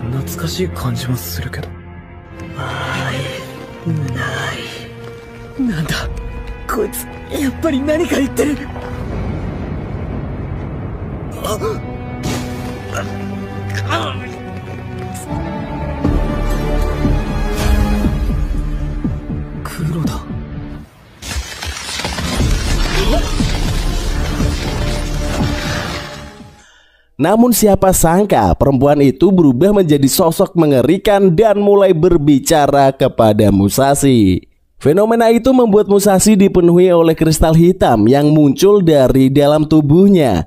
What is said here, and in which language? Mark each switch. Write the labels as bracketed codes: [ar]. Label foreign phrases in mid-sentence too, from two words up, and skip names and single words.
[ja] かしい感じもするけど。なんだこいつ、やっぱり何か言ってる。黒だ。 [id] Namun siapa sangka perempuan itu berubah menjadi sosok mengerikan dan mulai berbicara kepada Musashi. Fenomena itu membuat Musashi dipenuhi oleh kristal hitam yang muncul dari dalam tubuhnya.